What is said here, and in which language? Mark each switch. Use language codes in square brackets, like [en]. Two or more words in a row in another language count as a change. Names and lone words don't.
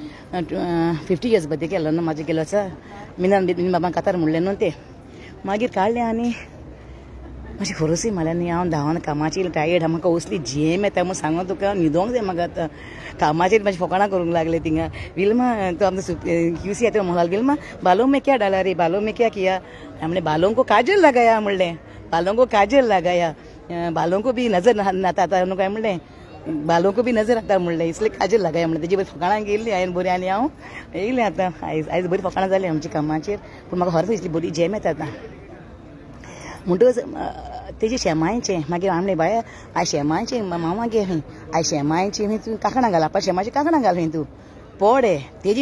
[en] 50 years birthday [kok] केलो न्हू म्हाजे गेलो आसा मिनान बाबा कातार म्हणलें न्हू ते मागीर काडलें आनी मातशें खरोसी म्हळ्यार न्ही हांव धांवन कामाची टायर्ड म्हाका असली झेम येता म्हूण सांगो तुका न्हिदोंक जाय म्हाका आतां कामाचेर म्हाजी फकाणां करूंक लागले थिंगा विल्मा तो आमचो QC येता म्हणून विल्मा [hi] बालों में क्या डाला रे बालों में क्या किया [kok] म्हणलें [hi] बालों को काजल लगाया [kok] म्हणलें [hi] बालों को काजल लगाया बालों को भी नजर नाता [kok] आतां न्हू काय म्हणलें [hi] बालों को भी नजर आता [kok] म्हणलें [hi] इसलिए काजल लगाया [kok] म्हणलें तेजी बरी फकाणां गेल्ली हांवें बरी आनी हांव येयलें आतां आयज बरी फकाणां जाली आमची कामाचेर पूण म्हाका खरेंच इसली बरी झेम येता आतां म्हणटच तेजे शेमायचें मागीर हांव बाय आयज शेमायचें मामा गे खंय आयज शेमायचें खंय तूं कांकणां घाल आपा शेमाचें कांकणां घाल खंय तूं पोडे तेजी